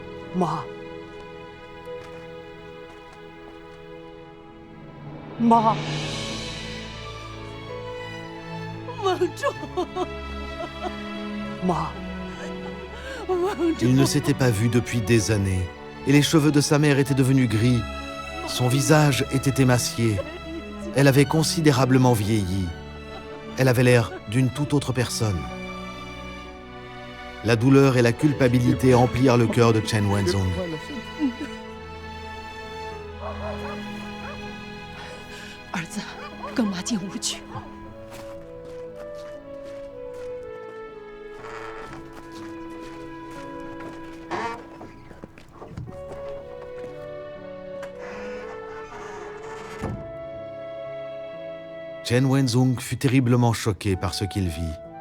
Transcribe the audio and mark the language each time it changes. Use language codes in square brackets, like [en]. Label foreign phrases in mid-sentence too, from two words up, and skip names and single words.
[zh] 妈，妈，蒙仲，妈，蒙仲。 [fr] Ils ne s'étaient pas vus depuis des années, et les cheveux de sa mère étaient devenus gris. Son visage était émacié. Elle avait considérablement vieilli. Elle avait l'air d'une toute autre personne. La douleur et la culpabilité emplirent le cœur de Chen Wenzhong. [zh] 儿子，跟妈进屋去。 [fr] Chen Wenzhong fut terriblement choqué par ce qu'il vit.